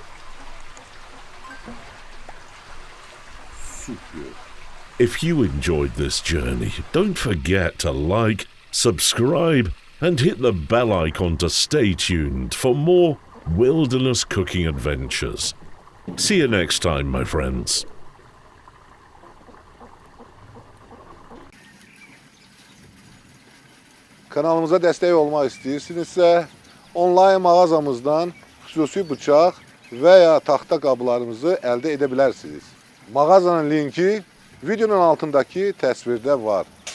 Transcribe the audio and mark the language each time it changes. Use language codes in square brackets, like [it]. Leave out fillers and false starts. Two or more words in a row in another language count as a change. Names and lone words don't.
[en] If you enjoyed this journey, don't forget to like, subscribe, and hit the bell icon to stay tuned for more wilderness cooking adventures. See you next time, my friends. [az] Kanalımıza [tr] destek olmak [az] istəyirsinizsə, online mağazamızdan xüsusi bıçaq və ya taxta qablarımızı əldə edə bilərsiniz. Mağazanın linki videonun altındakı təsvirdə var.